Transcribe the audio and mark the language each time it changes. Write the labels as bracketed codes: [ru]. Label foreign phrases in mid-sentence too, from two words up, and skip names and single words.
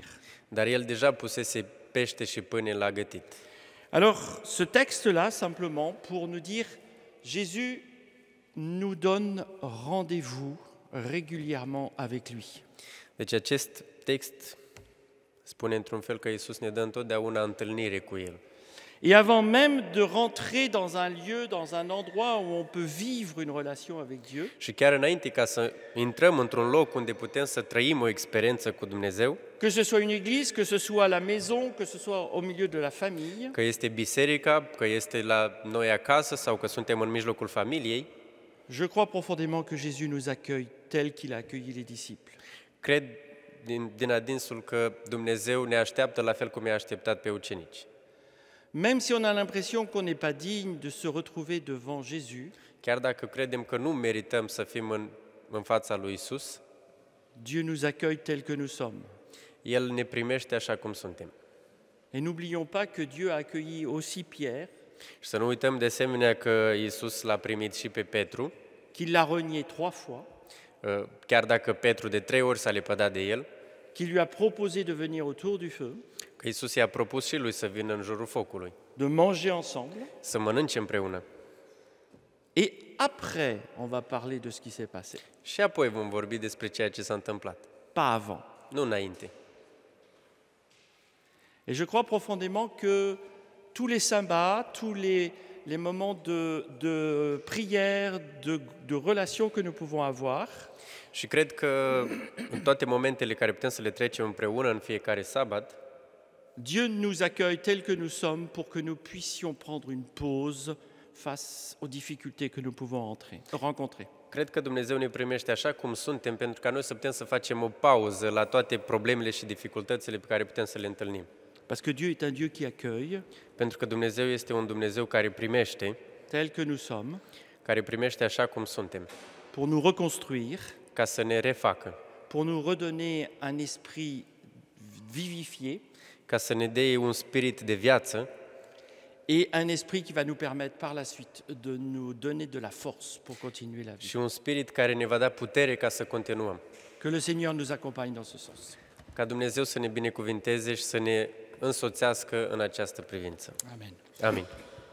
[ro] dar el deja pusese pește și pâine la gătit. [fr] Alors, ce texte-là, simplement, pour nous dire, Jésus nous donne rendez-vous régulièrement avec lui. [ro] Deci acest text spune într-un fel că Iisus ne dă întotdeauna întâlnire cu El. [fr] Et avant même de rentrer dans un lieu, dans un endroit où on peut vivre une relation avec Dieu, [ro] Și chiar înainte ca să intrăm într-un loc unde putem să trăim o experiență cu Dumnezeu, [fr] que ce soit une église, que ce soit à la maison, que ce soit au milieu de la famille, [ro] că este biserica, că este la noi acasă sau că suntem în mijlocul familiei, [fr] je crois profondément que Jésus nous accueille tel qu'il a accueilli les disciples. [ro] cred din adinsul că Dumnezeu ne așteaptă la fel cum i-a așteptat pe ucenici. [fr] Même si on a l'impression qu'on n'est pas digne de se retrouver devant Jésus, [ro] Chiar dacă credem că nu merităm să fim în fața lui Isus, [fr] Dieu nous accueille tel que nous sommes. [ro] El ne primește așa cum suntem. [fr] Et n'oublions pas que Dieu a accueilli aussi Pierre, [ro] Și să nu uităm de asemenea că Isus l-a primit și pe Petru, [fr] qu'il l'a renié 3 fois, [ro] chiar dacă Petru de 3 ori s-a lepădat de el, [fr] qu'il lui a proposé de venir autour du feu, [ro] că Isus i-a propus și lui să vină în jurul focului, [fr] de manger ensemble. [ro] să mănânce împreună. [fr] Et après, on va parler de ce qui s'est passé, [ro] Și apoi vom vorbi despre ceea ce s-a întâmplat, [fr] pas avant. [ro] nu înainte. [fr] Et je crois profondément que tous les sabbats, tous les moments de prière, de relation que nous pouvons avoir, [ro] Și cred că în toate momentele care putem să le trecem împreună în fiecare sabat, [fr] Dieu nous accueille tel que nous sommes pour que nous puissions prendre une pause face aux difficultés que nous pouvons rencontrer. [ro] cred că Dumnezeu ne primește așa cum suntem, pentru ca noi să putem să facem o pauză la toate problemele și dificultățile pe care putem să le întâlnim. [fr] Parce que Dieu est un Dieu qui accueille [ro] Pentru că Dumnezeu este un Dumnezeu care primește, [fr] tel que nous sommes, [ro] care primește așa cum suntem, [fr] pour nous reconstruire, [ro] ca să ne refacă, [fr] pour nous redonner un esprit vivifié [ro] ca să ne dea un spirit de viață [fr] et un esprit qui va nous permettre par la suite de nous donner de la force pour continuer la vie. [ro] și un spirit care ne va da putere ca să continuăm. [fr] Que le Seigneur nous accompagne dans ce sens. [ro] Ca Dumnezeu să ne binecuvinteze și să ne însoțească în această privință. [fr] Amen. [ro] Amin.